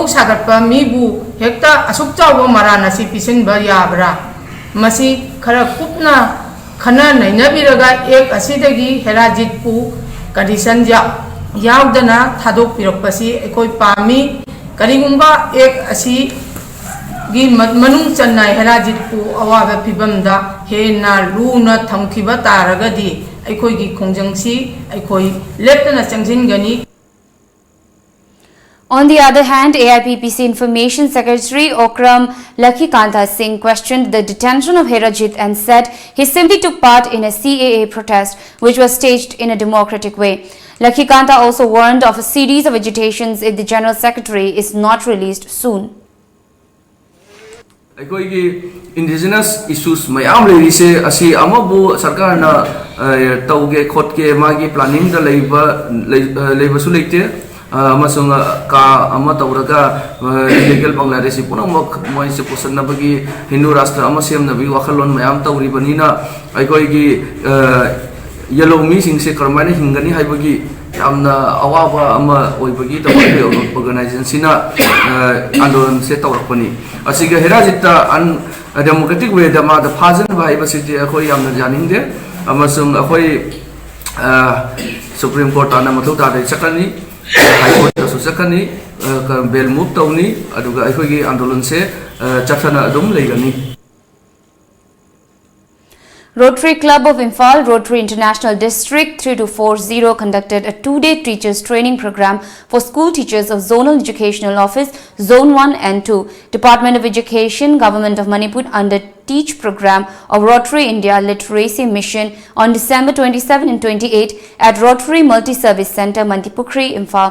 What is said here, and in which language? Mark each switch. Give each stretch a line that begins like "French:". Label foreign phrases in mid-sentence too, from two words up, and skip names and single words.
Manipuri: sagatpa mibu hekta asuk chawba maran asi pisanba yabra masi khara kupna khana nainabiraga ek asidagi Herajit pu condition ja yaudana thadok pirakpasi ekoi pami karigumba ek asi gi manung channai Herajit pu awabe pibamda hena luna thamkiba taragadi ekoi gi khongjangsi ekoi leptana changjingani.
English: On the other hand, AIPPC Information Secretary Okram Lakhikanta Singh questioned the detention of Herajit and said he simply took part in a CAA protest which was staged in a democratic way. Lakhikanta also warned of a series of agitations if the General Secretary is not released soon. Indigenous issues
Manipuri: mayam leise asi amabu sarkar na tauge khotke magi planning da leiba su leite amasung ka ama tauraga
English: illegal Bangladeshi
Manipuri: punamak moi se posanna bagi
Hindi: Hindu rashtra
Manipuri: amasem na bi wakhalon mayam tauri banina aikoi gi yellow me sing se karmane hingani haibagi amna awaba ama oibagi tawai organization sina andon se tawrakpani asiga Herajit an
English: democratic way
Manipuri: da ma da phajan bai basiti akoi amna janingde amasung akoi Supreme Court ana mathu ta dai sakani High Court su sakani bel move tawni aduga akoi gi andolon se chathana adum leigani.
English: Rotary Club of Imphal, Rotary International District 3240 conducted a two-day teachers training program for school teachers of Zonal Educational Office, Zone 1 and 2, Department of Education, Government of Manipur under Teach program of Rotary India Literacy Mission on December 27 and 28 at Rotary Multi-Service Center, Manipuri, Imphal.